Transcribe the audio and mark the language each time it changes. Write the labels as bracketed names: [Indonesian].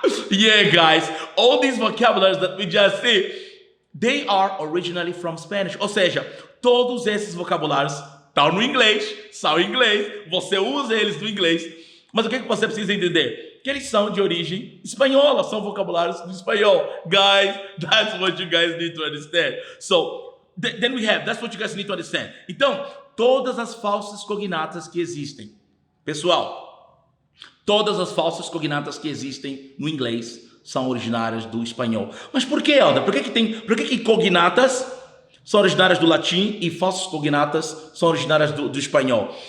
[English] Yeah, guys, all these vocabularies that we just see, they are originally from Spanish. [Portuguese] Ou seja, todos esses vocabulários estão no inglês, são em inglês, você usa eles no inglês. Mas o que você precisa entender? Que eles são de origem espanhola, são vocabulários do espanhol. [English] Guys, that's what you guys need to understand. So, then we have, that's what you guys need to understand. [Portuguese] Então, todas as falsas cognatas que existem. Pessoal, todas as falsas cognatas que existem no inglês são originárias do espanhol. Mas por que, Elder? Por que cognatas são originárias do latim e falsas cognatas são originárias do espanhol?